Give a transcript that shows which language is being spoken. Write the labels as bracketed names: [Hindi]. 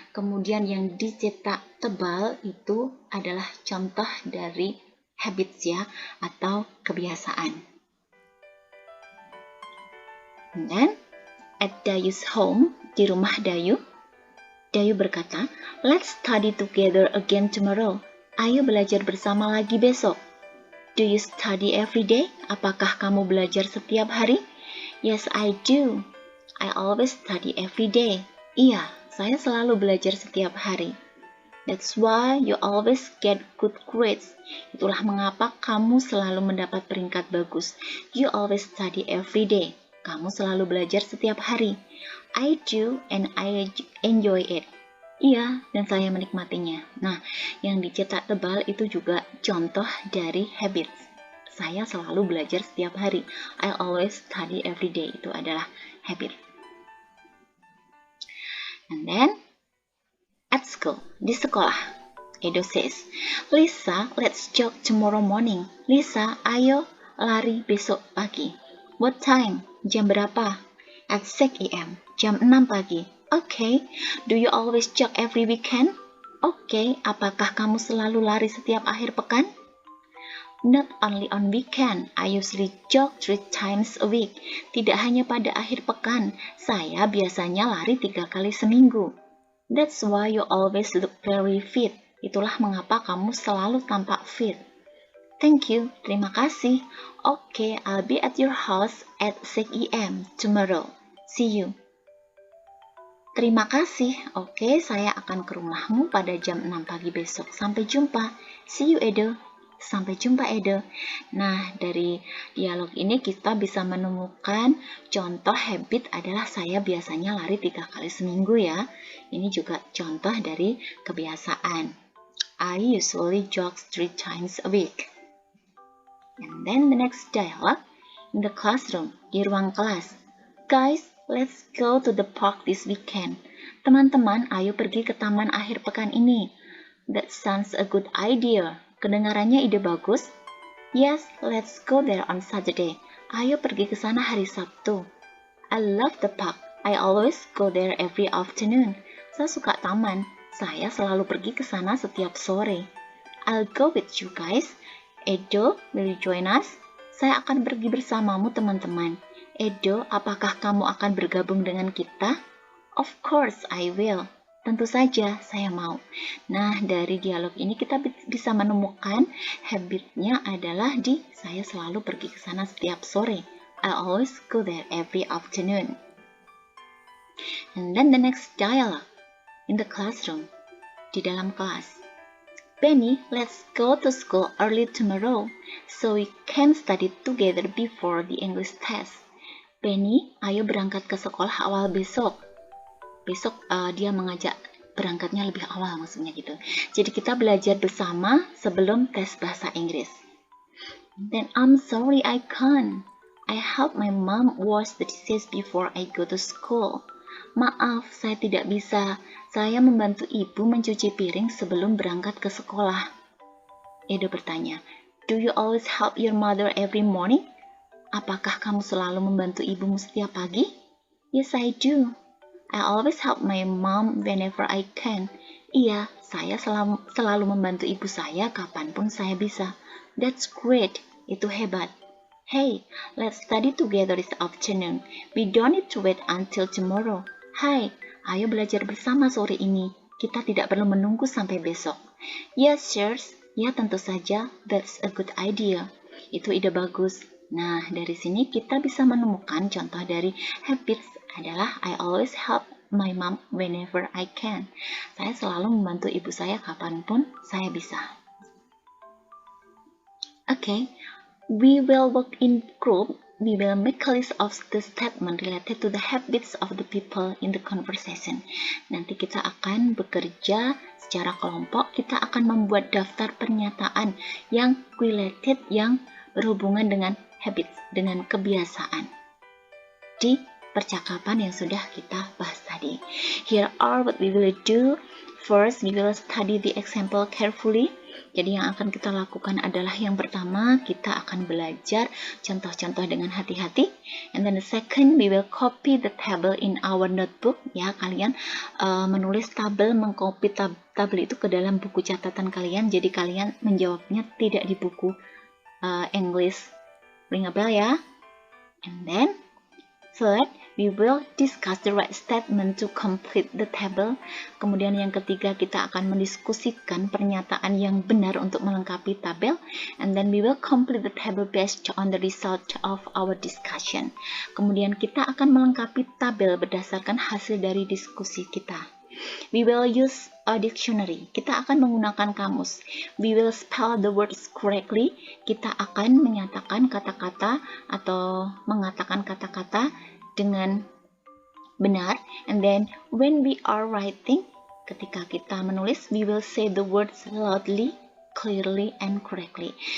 [Indonesian] Kemudian yang dicetak tebal itu adalah contoh dari habits ya, atau kebiasaan. Dan [English] at Dayu's home, [Indonesian] di rumah Dayu, Dayu berkata, [English] let's study together again tomorrow. [Indonesian] Ayo belajar bersama lagi besok. [English] Do you study every day? [Indonesian] Apakah kamu belajar setiap hari? [English] Yes, I do. I always study every day. [Indonesian] Iya, saya selalu belajar setiap hari. [English] That's why you always get good grades. [Indonesian] Itulah mengapa kamu selalu mendapat peringkat bagus. [English] You always study every day. [Indonesian] Kamu selalu belajar setiap hari. [English] I do and I enjoy it. [Indonesian] Iya, dan saya menikmatinya. Nah, yang dicetak tebal itu juga contoh dari habits. Saya selalu belajar setiap hari. [English] I always study every day. [Indonesian] Itu adalah habit. [English] And then, at school, [Indonesian] di sekolah, [English] Edo says, Lisa, let's jog tomorrow morning. [Indonesian] Lisa, ayo lari besok pagi. [English] What time? [Indonesian] Jam berapa? [English] At 6 a.m. [Indonesian] Jam 6 pagi. [English] Okay. Do you always jog every weekend? Okay. [Indonesian] Apakah kamu selalu lari setiap akhir pekan? [English] Not only on weekend, I usually jog 3 times a week. [Indonesian] Tidak hanya pada akhir pekan, saya biasanya lari 3 kali seminggu. [English] That's why you always look very fit. [Indonesian] Itulah mengapa kamu selalu tampak fit. [English] Thank you, [Indonesian] terima kasih. [English] Okay, I'll be at your house at 6 a.m. tomorrow. See you. [Indonesian] Terima kasih. Oke, saya akan ke rumahmu pada jam 6 pagi besok. Sampai jumpa. [English] See you, Edo. [Indonesian] Sampai jumpa, Edo. Nah, dari dialog ini kita bisa menemukan contoh habit adalah saya biasanya lari 3 kali seminggu ya. Ini juga contoh dari kebiasaan. [English] I usually jog 3 times a week. And then the next dialogue in the classroom, [Indonesian] di ruang kelas. [English] Guys, let's go to the park this weekend. [Indonesian] Teman-teman, ayo pergi ke taman akhir pekan ini. [English] That sounds a good idea. [Indonesian] Kedengarannya ide bagus? [English] Yes, let's go there on Saturday. [Indonesian] Ayo pergi ke sana hari Sabtu. [English] I love the park. I always go there every afternoon. [Indonesian] Saya suka taman. Saya selalu pergi ke sana setiap sore. [English] I'll go with you guys. Edo, will you join us? [Indonesian] Saya akan pergi bersamamu, teman-teman. Edo, apakah kamu akan bergabung dengan kita? [English] Of course, I will. [Indonesian] Tentu saja, saya mau. Nah, dari dialog ini kita bisa menemukan habitnya adalah saya selalu pergi ke sana setiap sore. I always go there every afternoon. And then the next dialogue in the classroom, di dalam kelas. Benny, let's go to school early tomorrow so we can study together before the English test. Benny, ayo berangkat ke sekolah awal besok. Besok dia mengajak berangkatnya lebih awal maksudnya gitu. Jadi kita belajar bersama sebelum tes bahasa Inggris. Then I'm sorry I can't. I help my mom wash the dishes before I go to school. Maaf, saya tidak bisa. Saya membantu ibu mencuci piring sebelum berangkat ke sekolah. Edo bertanya, [English] Do you always help your mother every morning? [Indonesian] Apakah kamu selalu membantu ibumu setiap pagi? [English] Yes, I do. I always help my mom whenever I can. [Indonesian] Iya, saya selalu membantu ibu saya kapanpun saya bisa. [English] That's great. [Indonesian] Itu hebat. [English] Hey, let's study together this afternoon. We don't need to wait until tomorrow. [Indonesian] Hai, ayo belajar bersama sore ini. Kita tidak perlu menunggu sampai besok. [English] Yes, sure. [Indonesian] Ya, tentu saja. [English] That's a good idea. [Indonesian] Itu ide bagus. Nah, dari sini kita bisa menemukan contoh dari habits adalah [English] I always help my mom whenever I can. [Indonesian] Saya selalu membantu ibu saya kapanpun saya bisa. [English] Okay, we will work in group. We will make a list of the statement related to the habits of the people in the conversation. [Indonesian] Nanti kita akan bekerja secara kelompok. Kita akan membuat daftar pernyataan yang related, yang berhubungan dengan habits, dengan kebiasaan di percakapan yang sudah kita bahas tadi. [English] Here are what we will do. First, we will study the example carefully. [Indonesian] Jadi yang akan kita lakukan adalah yang pertama, kita akan belajar contoh-contoh dengan hati-hati. [English] And then the second, we will copy the table in our notebook. [Indonesian] Ya, kalian menulis tabel, mengcopy tabel itu ke dalam buku catatan kalian. Jadi kalian menjawabnya tidak di buku English. [English] Ring a bell [Indonesian] ya. [English] And then third, we will discuss the right statement to complete the table. [Indonesian] Kemudian yang ketiga, kita akan mendiskusikan pernyataan yang benar untuk melengkapi tabel. [English] And then we will complete the table based on the result of our discussion. [Indonesian] Kemudian kita akan melengkapi tabel berdasarkan hasil dari diskusi kita. [English] We will use a dictionary. [Indonesian] Kita akan menggunakan kamus. [English] We will spell the words correctly. [Indonesian] Kita akan menyatakan kata-kata atau mengatakan kata-kata dengan benar. [English] And then when we are writing, [Indonesian] ketika kita menulis, [English] we will say the words loudly, clearly, and correctly.